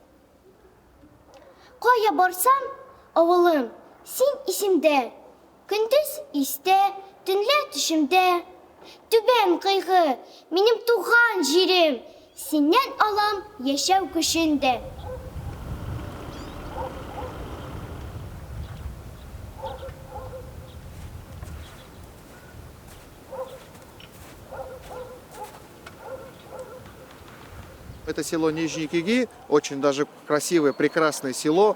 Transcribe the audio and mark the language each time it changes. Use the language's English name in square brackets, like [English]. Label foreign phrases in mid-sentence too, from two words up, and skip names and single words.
[Tatar] Кая барсам, авылым, син исемдә. Көндез истә, төнлә төшемдә. Түбән кыйгы, минем туган җирем. Синнән алам яшәү көчендә. [Russian] Это село Нижние Киги, очень даже красивое, прекрасное село.